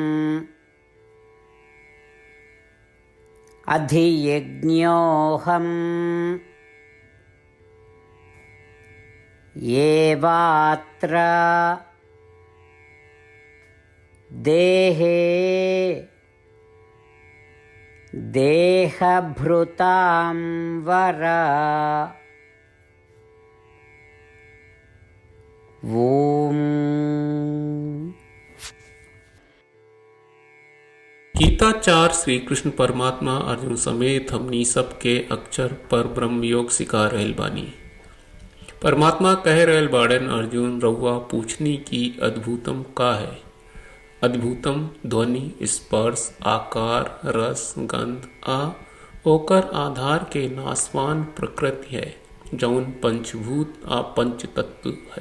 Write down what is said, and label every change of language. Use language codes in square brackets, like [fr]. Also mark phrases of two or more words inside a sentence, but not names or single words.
[sa] अधियज्ञोऽहम् एवात्र देहे देहभृतां वर ओम। [bho] गीताचार श्री कृष्ण परमात्मा अर्जुन समेत हमनी सबके अक्षर पर ब्रह्म योग सिखा रहल बानी। परमात्मा कह रहल बाड़न अर्जुन रउआ पूछनी की अद्भुतम का है। अद्भुतम ध्वनि स्पर्श आकार रस गंध आ ओकर आधार के नासवान प्रकृति है जौन पंचभूत आ पंच तत्व है।